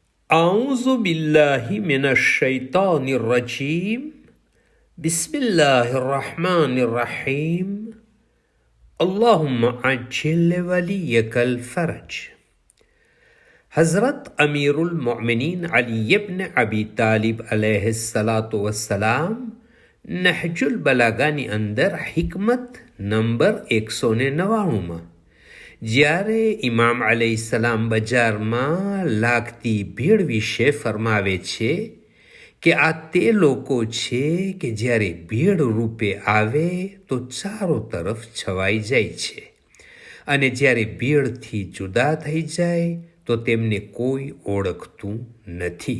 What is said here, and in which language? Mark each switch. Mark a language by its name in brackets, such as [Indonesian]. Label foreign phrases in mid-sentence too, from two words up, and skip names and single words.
[Arabic] أعوذ بالله من الشيطان الرجيم بسم الله الرحمن الرحيم اللهم عجل وليك الفرج. [Gujarati] हज़रत अमीरुल मोमिनीन अली इब्न अबी तालिब [Arabic] عليه الصلاة والسلام [Gujarati] નહજુલ બલાગાની અંદર હિકમત નંબર 199માં જ્યારે ઇમામ અલૈહિસ્સલામ બજારમાં લાગતી ભીડ વિશે ફરમાવે છે કે આ તે લોકો છે કે જ્યારે ભીડ રૂપે આવે તો ચારો તરફ છવાઈ જાય છે અને જ્યારે ભીડથી જુદા થઈ જાય તો તેમને કોઈ ઓળખતું નથી.